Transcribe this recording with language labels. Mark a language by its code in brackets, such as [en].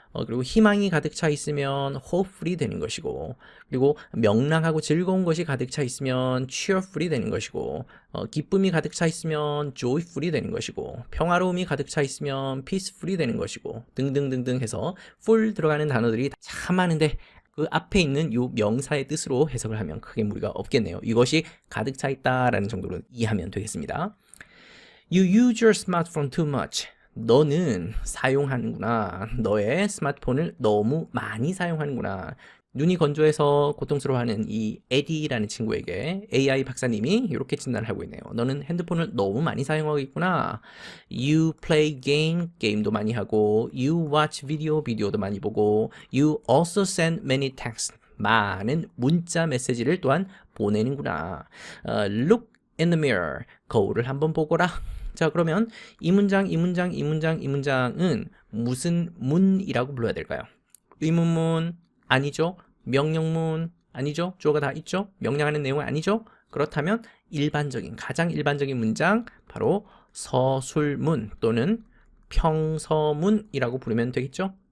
[ko] 그리고 희망이 가득 차 있으면 hopefully 되는 것이고 그리고 명랑하고 즐거운 것이 가득 차 있으면 cheerfully 되는 것이고 기쁨이 가득 차 있으면 joyfully 되는 것이고 평화로움이 가득 차 있으면 peacefully 되는 것이고 등등등등 해서 full 들어가는 단어들이 참 많은데 그 앞에 있는 이 명사의 뜻으로 해석을 하면 크게 무리가 없겠네요. 이것이 가득 차 있다라는 정도로 이해하면 되겠습니다. [en] You use your smartphone too much. [ko] 너는 사용하는구나. 너의 스마트폰을 너무 많이 사용하는구나. 눈이 건조해서 고통스러워하는 이 에디라는 친구에게 AI 박사님이 이렇게 진단을 하고 있네요. 너는 핸드폰을 너무 많이 사용하고 있구나. [en] You play game, [ko] 게임도 많이 하고 [en] You watch video, [ko] 비디오도 많이 보고 [en] You also send many texts, [ko] 많은 문자 메시지를 또한 보내는구나. [en] Look in the mirror, [ko] 거울을 한번 보거라. 자, 그러면 이 문장은 무슨 문이라고 불러야 될까요? 의문문 아니죠? 명령문 아니죠? 주어가 다 있죠? 명령하는 내용은 아니죠? 그렇다면 가장 일반적인 문장 바로 서술문 또는 평서문이라고 부르면 되겠죠?